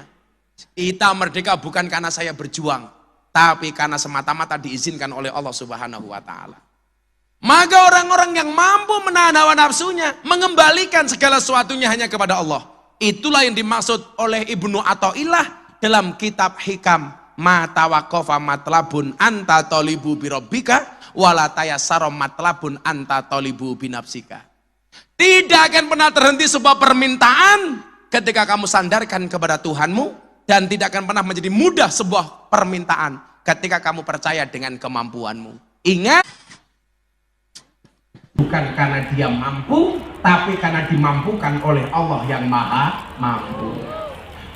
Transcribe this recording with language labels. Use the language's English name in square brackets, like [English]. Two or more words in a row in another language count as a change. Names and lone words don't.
[Indonesian] Kita merdeka bukan karena saya berjuang, tapi karena semata-mata diizinkan oleh Allah [Arabic] سبحانه وتعالى. [Indonesian] Maka orang-orang yang mampu menahan hawa nafsunya, mengembalikan segala sesuatunya hanya kepada Allah. Itulah yang dimaksud oleh Ibnu Athaillah dalam kitab Hikam, [Arabic] ما توقف مطلب أنت طالبه بربك ولا تيسر مطلب أنت طالبه بنفسك. [Indonesian] Tidak akan pernah terhenti sebuah permintaan ketika kamu sandarkan kepada Tuhanmu, dan tidak akan pernah menjadi mudah sebuah permintaan ketika kamu percaya dengan kemampuanmu. Ingat, bukan karena dia mampu, tapi karena dimampukan oleh Allah yang maha mampu.